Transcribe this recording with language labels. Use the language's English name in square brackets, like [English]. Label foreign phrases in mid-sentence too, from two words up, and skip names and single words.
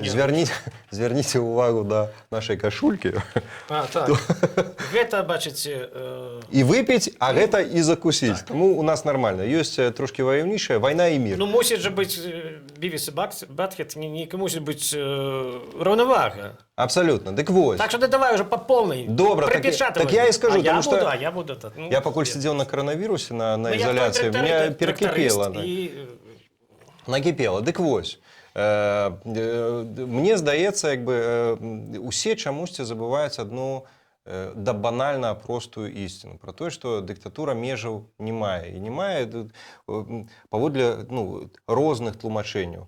[Belarusian] Звярніце ўвагу да нашай кашулькі. Так. Гэта, бачыце... І выпіць, а гэта і закусіць. Таму у нас нармальна. Ёсць трошкі ваяўнічая вайна і мір. Ну, мусіць жа быць Бівіс і Батхед, не мусіць быць раўнавага. Абсолютно. Дык вось. [Russian] Так что давай уже по полной. Добро, так я и скажу, потому что я буду. Ну, я покуль сидел на коронавирусе, на изоляции, меня перекипело. Накипело. [Belarusian] Дык вось. Мне здаецца, як бы усе чамусьці забываюць [Russian] одну да [Belarusian] банальна простую ісціну про тое, што дыктатура межаў не мае. І не мае паводле розных тлумачэнняў.